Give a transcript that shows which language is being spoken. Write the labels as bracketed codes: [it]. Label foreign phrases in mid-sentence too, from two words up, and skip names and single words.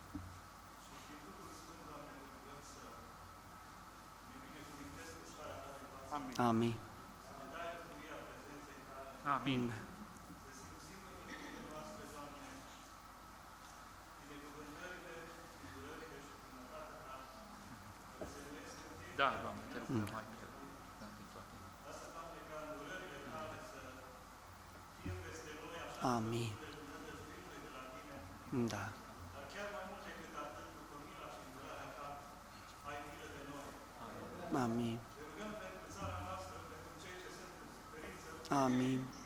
[ro] Amin. Amin. Da, Doamne, te rugăm mai mult. Da, din toate. Amin. Da. Amin. Amin.